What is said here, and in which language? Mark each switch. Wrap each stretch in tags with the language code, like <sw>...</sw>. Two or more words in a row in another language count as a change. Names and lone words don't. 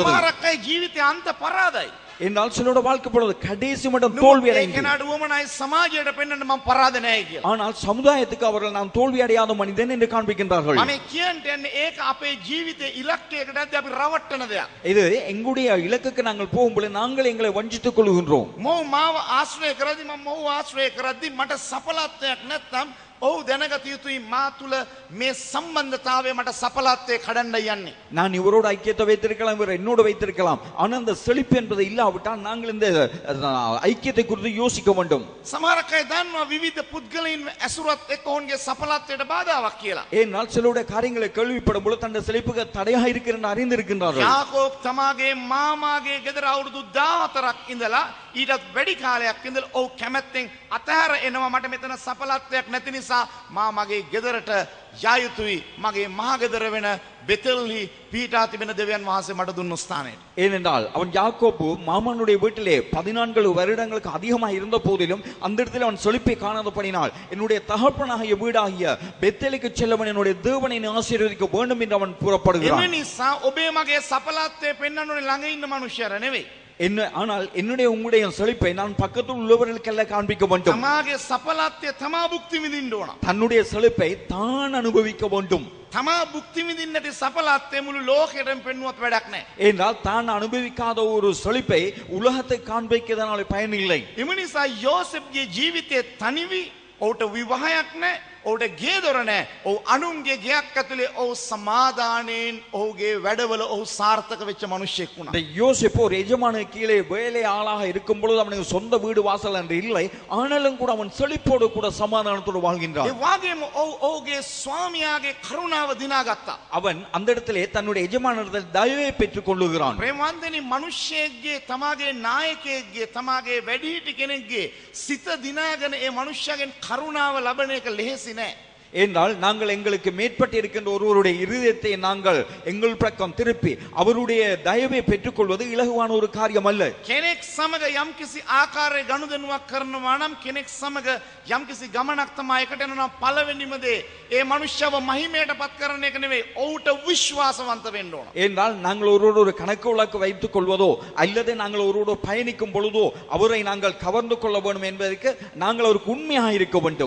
<si>සමහරක් අය ජීවිතේ අන්ත පරාදයි.</si> <ta>என்னால் சிலரோட வாழ்க்கை பொழுது கடைசி மட்டும் தோல்வி அடைந்து,</ta> <si>ඒකනට උවමනයි සමාජයට පෙන්වන්න මම පරාද නැහැ කියලා.</si> <ta>ஆனால் சமுதாயத்துக்கு அவர்கள் நான் தோல்வி அடையாத மனிதன் என்று காண்பிக்கின்றார்கள்.</ta> <si>මම කියන්ට යන්නේ ඒක අපේ ජීවිතේ ඉලක්කයකට යද්දී අපි රවට්ටන දෙයක්.</si> <ta>இது எங்களுடைய இலக்குக்கு நாங்கள் போகும்போது நாங்கள் எங்களை வஞ்சித்துக் கொள்கின்றோம்.</ta> <si>මොහු මාව ආශ්‍රය කරද්දී මම මොහු ආශ්‍රය කරද්දී මට සඵලත්වයක් නැත්නම් ඔහු දැනගත යුතුයි මා තුල මේ සම්බන්ධතාවය මට සඵලත්වයේ කඩන්න යන්නේ.</si> <ta>நான் இவரோட ஐக்கியத்தை வைத்திருக்கலாம், இவர் என்னோட வைத்திருக்கலாம், ஆனால் அந்த செழிப்பு என்பது இல்லாவிட்டால் நாங்கள் இந்த ஐக்கியத்தை குறித்து யோசிக்க வேண்டும்.</ta> <si>සමහරක් අය දන්නවා විවිධ පුද්ගලයන් ඇසුරත් එක්ක ඔවුන්ගේ සඵලත්වයට බාධාවක් කියලා.</si> <ta>ஏனால் சிலருடைய காரியங்களை கேள்விப்படும் பொழுது தன்னுடைய செழிப்புக்கு தடையாக இருக்கிறது அறிந்திருக்கின்றார்கள்.</ta> <si>යාකෝබ් තමාගේ මාමාගේ ගෙදර අවුරුදු 14ක් ඉඳලා ඊටත් වැඩි කාලයක් ඉඳලා ඔව් කැමැත්තෙන් අතහැර එනවා මට මෙතන සඵලත්වයක් නැති නිසා මා මගේ ගෙදරට යා යුතුයි, මගේ මහා ගෙදර වෙන බෙතෙල්හි පීඨා තිබෙන දෙවියන් වහන්සේ මට දුන්නු ස්ථානයට.</si> <ta>ஏனென்றால் அவன் யாக்கோபு மாமனுடைய வீட்டிலே 14 வருடங்களுக்கு அதிகமாக இருந்த போதிலும் அந்த இடத்தில் அவன் செழிப்பை காணாதபடினால் என்னுடைய தகப்பனாகிய வீடாகிய பெத்தேலுக்கு செல்லவன் என்னுடைய தேவனை ஆசீர்வதிக்க வேண்டும் என்று அவன் புறப்படுகிறான்.</ta> <si>එම නිසා ඔබේ මගේ සඵලත්වයේ පෙන්වන්නේ ළඟ ඉන්න මනුෂ්‍යයර නෙවෙයි.</si> <ta>என்ன ஆனால் என்னுடைய உங்களுடைய செழிப்பை நான் பக்கத்தில் உள்ளவர்களுக்கெல்லாம் காண்பிக்க வேண்டும்.</ta> <si>තමාගේ සඵලත්වය තමා භුක්ති විඳින්න ඕන.</si> <ta>தன்னுடைய செழிப்பை தான் அனுபவிக்க வேண்டும்.</ta> <si>තමා භුක්ති විඳින්නට සඵලත්වය මුළු ලෝකෙටම පෙන්වුවත් වැඩක් නැහැ.</si> <ta>என்றால் தான் அனுபவிக்காத ஒரு செழிப்பை உலகத்தை காண்பிக்கிறதுனால பயன் இல்லை.</ta> <si>එම නිසා යෝසෙෆ්ගේ ජීවිතයේ තනිවි ඔහුට විවාහයක් නැහැ. ඔහුට ගේ දොර නැහැ. ඔහු අනුන්ගේ ගෙයක් ඇතුලේ ඔහු සමාදානයෙන් ඔහුගේ වැඩවල ඔහු සාර්ථක වෙච්ච මිනිසෙක් වුණා.</si> <ta>இந்த யோசேப்பு ஒரு எஜமான கீழே வேலை ஆளாக இருக்கும் பொழுது அவனுக்கு சொந்த வீடு வாசல் என்று இல்லை, ஆனாலும் கூட அவன் செழிப்போடு கூட சமாதானத்தோடு வாழ்கின்றான்.</ta> <si>ඒ වගේම ඔහුගේ ස්වාමියාගේ කරුණාව දිනාගත්තා.</si> <ta>அவன் அந்த இடத்திலே தன்னுடைய எஜமானரிடத்தில் தயவை பெற்றுக் கொள்ளுகிறான்.</ta> <si>ප්‍රේමවන්තනි මිනිසෙක්ගේ තමාගේ නායකයෙක්ගේ තමාගේ වැඩිහිටි කෙනෙක්ගේ සිත දිනාගෙන ඒ මිනිසයාගෙන් කරුණාව ලබන එක ලෙහෙසි නෑ.</si> <ta>என்றால் நாங்கள் எங்களுக்கு மேற்பட்டு இருக்கின்ற ஒருவருடைய இருதயத்தை நாங்கள் எங்கள் பக்கம் திருப்பி அவருடைய தயவை பெற்றுக்கொள்வது இலகுவான ஒரு காரியம் அல்ல.</ta> <si>කෙනෙක් සමග යම්කිසි ආකාරයේ ගනුදෙනුවක් කරනවා නම් කෙනෙක් සමග යම්කිසි ගමනක් තමයි එකට යනවා නම් පළවෙනිම දේ ඒ මනුෂ්‍යව මහිමයට පත් කරන එක නෙවෙයි, ඔහුට විශ්වාසවන්ත වෙන්න ඕන.</si> <ta>என்றால் நாங்கள் ஒருவரோடு ஒரு கணக்கு வழக்கு வைத்துக் கொள்வதோ அல்லது நாங்கள் ஒருவரோடு பயணிக்கும் பொழுதோ அவரை நாங்கள் கவர்ந்து கொள்ள வேண்டும் என்பதற்கு நாங்கள் அவருக்கு உண்மையாக இருக்க வேண்டும்.</ta>